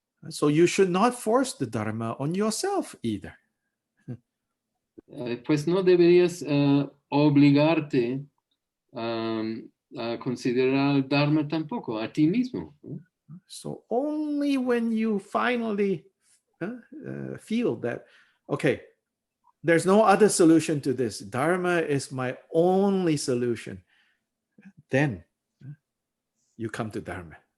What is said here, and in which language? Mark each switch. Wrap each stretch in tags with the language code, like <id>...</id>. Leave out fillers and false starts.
<en>So you should not force the Dharma on yourself either.</en> <es>Pues no deberías obligarte a considerar el Dharma tampoco, a ti mismo, ¿no?</es> <en>So only when you finally feel that, okay, there's no other solution to this, Dharma is my only solution, then you come to Dharma.</en>